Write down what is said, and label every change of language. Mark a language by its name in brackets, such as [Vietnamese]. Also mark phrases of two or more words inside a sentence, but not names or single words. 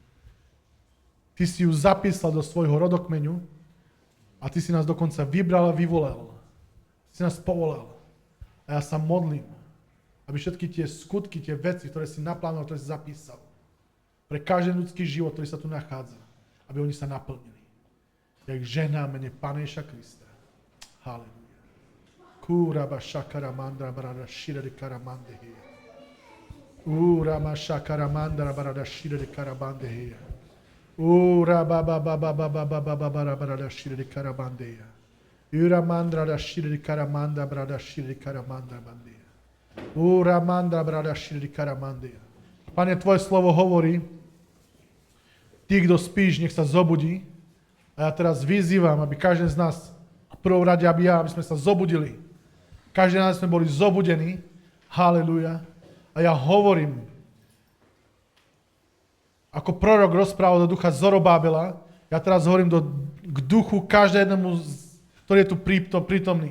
[Slovak] Ty si ju zapísal do svojho rodokmeňu a ty si nás dokonca vybral a vyvolal. Ty si nás povolal. A ja sa modlím, aby všetky tie skutky, tie veci, ktoré si naplánoval, ktoré si zapísal, pre každý ľudský život, ktorý sa tu nachádza, aby oni sa naplnili. Ja ich žehnám mene Pána Ježiša Krista. Halleluja. Kuraba shakara mandra barada shire de karamandehe. Urama shakara mandra barada shire de karabandehe. Uraba baba baba baba baba barada shire de karabandehe. Uramandra da shiri karamanda brada shiri karamanda bandia. Uramandra brada shiri karamandia. Pane, Tvoje slovo hovorí, Ty, kto spíš, nech sa zobudí. A ja teraz vyzývam, aby každý z nás, v prvom rade, aby sme sa zobudili. Každý z nás sme boli zobudení. Halleluja. A ja hovorím, ako prorok rozprával do ducha Zorobábela, ja teraz hovorím k duchu každému ktorý je tu prítomný.